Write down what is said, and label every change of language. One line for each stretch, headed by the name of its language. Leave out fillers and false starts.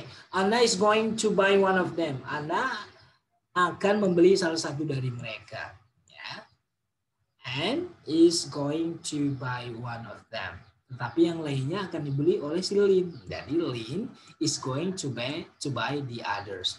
English: Anna is going to buy one of them.
Indonesian: Anna akan membeli salah satu dari mereka ya.
English: And is going to buy one of them.
Indonesian: Tetapi yang lainnya akan dibeli oleh si Lin. Jadi
English: Lin is going to buy the others.